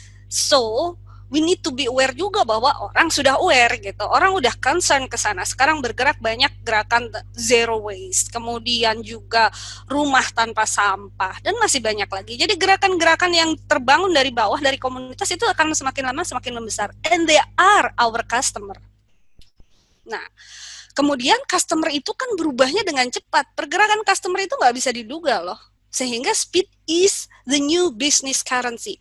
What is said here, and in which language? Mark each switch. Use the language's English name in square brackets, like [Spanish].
[English] So, we need to be aware [Indonesian] juga bahwa orang sudah aware gitu. Orang udah concern ke sana. Sekarang bergerak banyak gerakan zero waste, kemudian juga rumah tanpa sampah dan masih banyak lagi. Jadi gerakan-gerakan yang terbangun dari bawah dari komunitas itu akan semakin lama semakin membesar. [English] And they are our customer. [Indonesian] Nah, kemudian customer itu kan berubahnya dengan cepat. Pergerakan customer itu nggak bisa diduga loh. [English] Sehingga speed is the new business currency.